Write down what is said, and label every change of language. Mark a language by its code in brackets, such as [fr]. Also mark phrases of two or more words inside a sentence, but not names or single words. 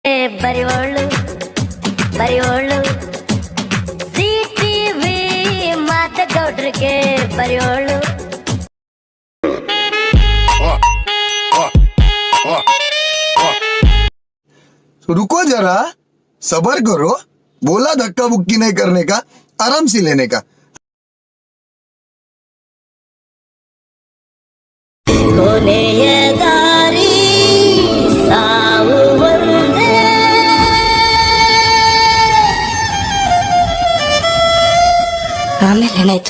[kn] ಬರಿವೋಳು ಬರಿವೋಳು ಸಿಟಿವಿ ಮಾತಗೌಡ್ರಿಗೆ ಬರಿವೋಳು. [hi] रुको जरा, सबर करो. बोला धक्का बुक्की नहीं करने का, आराम से लेने का. [kn] ಕೊನೆಯ ದಾರಿ ಸಾವು ಒಂದೇ. ಆಮೇಲೆ ಏನಾಯ್ತು?